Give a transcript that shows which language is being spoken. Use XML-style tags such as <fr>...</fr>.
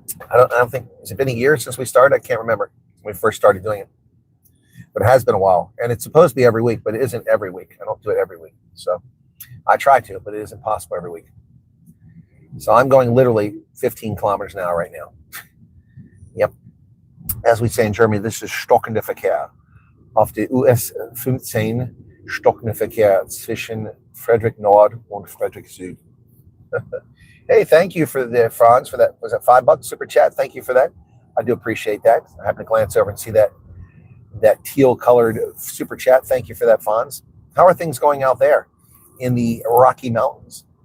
<en>I don't think, has it been a year since we started? I can't remember when we first started doing it, but it has been a while. And it's supposed to be every week, but it isn't every week. I don't do it every week. So I try to, but it isn't possible every week. So I'm going literally 15 kilometers an hour right now. Yep. As we say in Germany, this is</en> <de>stockender Verkehr auf der US 15 stockender Verkehr zwischen Frederick Nord und Frederick Süd.</de> <en>Hey, thank you for the Franz for that. Was it $5 super chat? Thank you for that. I do appreciate that. I happen to glance over and see that teal colored super chat. Thank you for that, Franz. How are things going out there in the Rocky Mountains?</en>